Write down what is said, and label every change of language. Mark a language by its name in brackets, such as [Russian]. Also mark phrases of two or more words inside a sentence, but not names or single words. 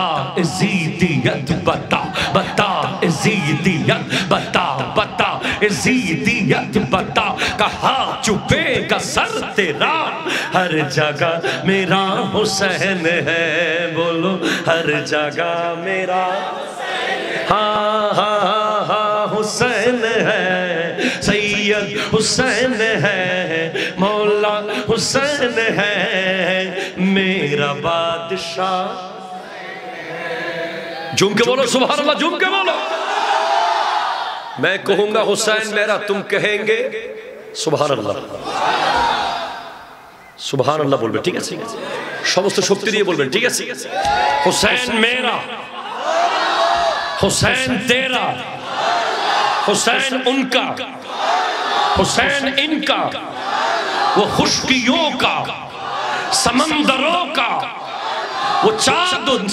[Urdu] ازیدیت بتا بتا ازیدیت بتا بتا ازیدیت بتا کہاں چھپے گا سر تیرا ہر جگہ میرا حسین ہے بولو ہر جگہ میرا ہاں ہاں ہاں حسین ہے سید حسین ہے مولا حسین ہے میرا بادشاہ جھوم کے بولو [Arabic] سبحان اللہ [Urdu] جھوم کے بولو میں کہوں گا حسین میرا تم کہیں گے [Arabic] سبحان اللہ سبحان اللہ [Urdu] بولبے ٹھیک ہے [Bangla] সমস্ত শক্তি দিয়ে বলবেন ঠিক আছে [Urdu] حسین میرا حسین تیرا حسین ان کا حسین ان کا وہ خشکیوں کا سمندروں کا وہ چاند و